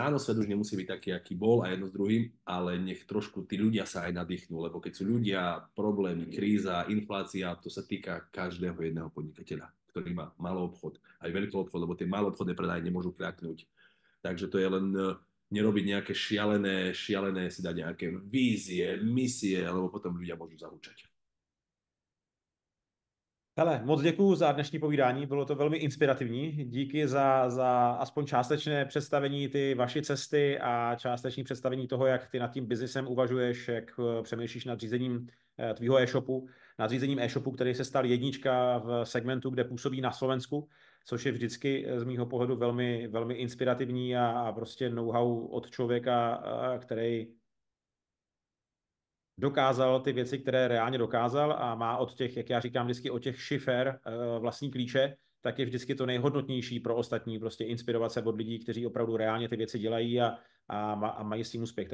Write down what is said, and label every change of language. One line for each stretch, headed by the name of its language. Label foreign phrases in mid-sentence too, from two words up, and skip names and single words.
Slovak: Áno, svet už nemusí byť taký, aký bol a jedno s druhým, ale nech trošku tí ľudia sa aj nadýchnú, lebo keď sú ľudia, problémy, kríza, inflácia, to sa týka každého jedného podnikateľa, ktorý má malý obchod, aj veľký obchod, lebo tie malé obchodné predaje nemôžu kľaknúť. Takže to je len nerobiť nejaké šialené si dať nejaké vízie, misie, lebo potom ľudia môžu zahúčať.
Czech: Hele, moc děkuji za dnešní povídání, bylo to velmi inspirativní. Díky za aspoň částečné představení ty vaší cesty a částečné představení toho, jak ty nad tím biznesem uvažuješ, jak přemýšlíš nad řízením tvýho e-shopu, nad řízením e-shopu, který se stal jednička v segmentu, kde působí na Slovensku, což je vždycky z mýho pohledu velmi, velmi inspirativní a prostě know-how od člověka, který dokázal ty věci, které reálně dokázal a má od těch, jak já říkám vždycky, od těch šifer vlastní klíče, tak je vždycky to nejhodnotnější pro ostatní, prostě inspirovat se od lidí, kteří opravdu reálně ty věci dělají a mají s tím úspěch.